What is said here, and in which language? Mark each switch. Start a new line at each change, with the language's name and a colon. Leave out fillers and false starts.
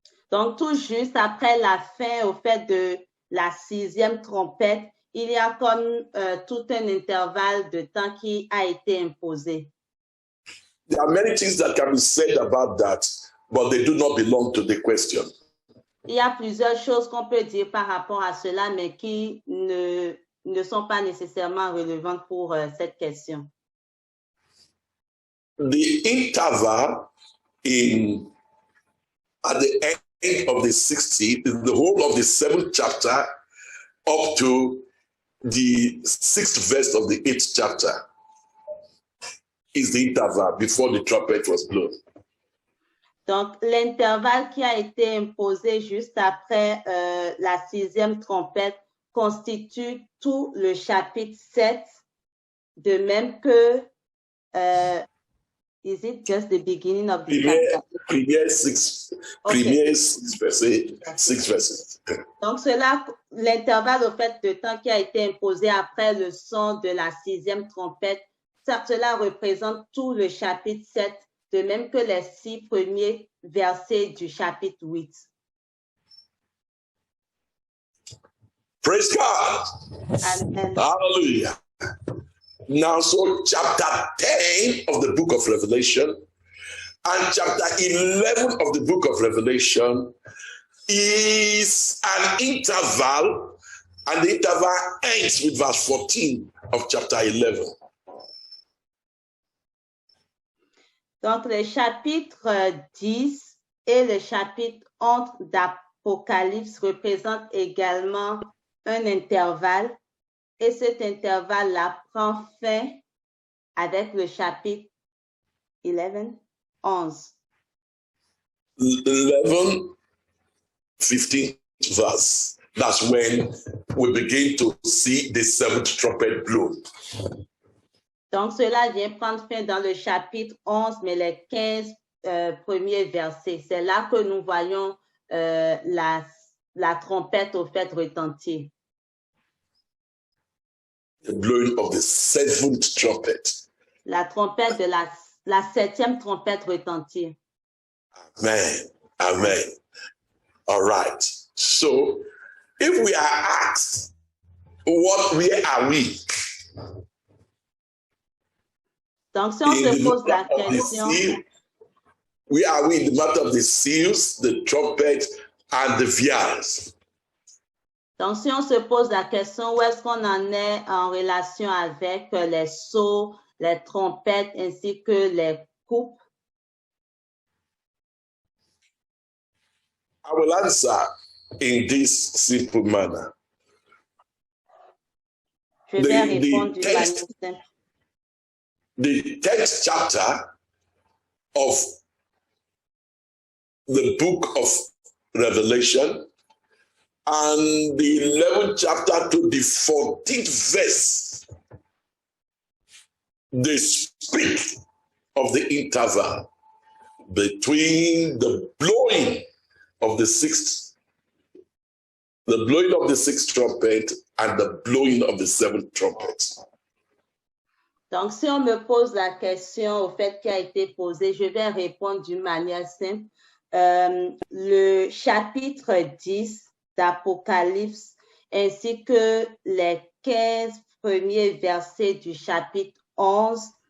French: Donc, tout juste après la fin, au fait de la sixième trompette, il y a comme tout un intervalle de temps qui a été imposé.
English: There are many things that can be said about that, but they do not belong to the question.
French: Il y a plusieurs choses qu'on peut dire par rapport à cela, mais qui ne sont pas nécessairement relevantes pour cette question.
English: The interval at the end of the 60, the whole of the 7th chapter up to the 6th verse of the 8th chapter is the interval before the trumpet was blown.
French: Donc, l'intervalle qui a été imposé juste après la sixième trompette constitue tout le chapitre 7, de même que
English: is it just the beginning of the chapter? Premier six verses.
French: Donc, l'intervalle au fait de temps qui a été imposé après le son de la sixième trompette, cela représente tout le chapitre 7, de même que les 6 premiers versets du chapitre 8.
English: Praise God. Amen. Hallelujah. Now, so chapter 10 of the book of Revelation and chapter 11 of the book of Revelation is an interval, and the interval ends with verse 14 of chapter 11.
French: Donc, le chapitre 10 et le chapitre 11 d'Apocalypse représentent également un intervalle, et cet intervalle-là prend fin avec le chapitre 11.
English: 11, 15th verse. That's when we begin to see the 7th trumpet blown.
French: Donc, cela vient prendre fin dans le chapitre 11, mais les 15 premiers versets. C'est là que nous voyons la trompette au fait retentir.
English: The blowing of the 7th trumpet.
French: La trompette de la 7e trompette retentir.
English: Amen. Amen. All right. So, if we are asked, where are we?
French: Donc, si on se pose la question,
English: where are we in the matter of the seals, the trumpet, and the vials?
French: Donc, si on se pose la question, où est-ce qu'on en est en relation avec les sceaux, les trompettes, ainsi que les coupes?
English: I will answer in this simple manner.
French: Je vais répondre d'une manière simple.
English: The 10th chapter of the book of Revelation and the 11th chapter to the 14th verse, they speak of the interval between the blowing of the sixth trumpet and the blowing of the 7th trumpet.
French: Donc, si on me pose la question au fait qui a été posée, je vais répondre d'une manière simple. Le chapitre 10 d'Apocalypse ainsi que les 15 premiers versets du chapitre 11